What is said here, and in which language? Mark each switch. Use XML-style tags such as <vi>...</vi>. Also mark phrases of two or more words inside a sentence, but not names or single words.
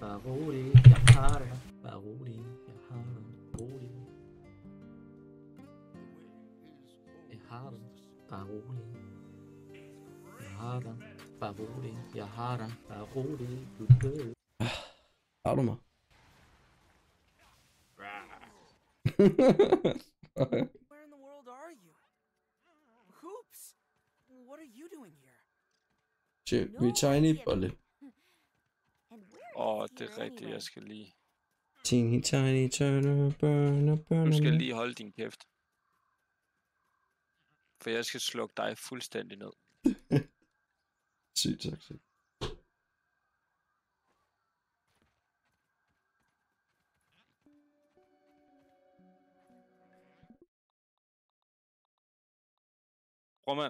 <da>Bare rolig, jeg har dig. Bare rolig, jeg har dig. Rolig. Jeg har dig. Bare rolig. Jeg har dig. Bare rolig, jeg har dig. Bare rolig, du død. Har du mig?</da> <en>Where in the world are you? Hoops! What are you doing here? Shit,</en> <da>vi er tiny bolle. Det er rigtigt, jeg skal lige...</da> <en>Teeny tiny turner, burner, burner.</en> <da>Du skal lige holde din kæft. For jeg skal slukke dig fuldstændig ned. Sygt tak. Roman,</da>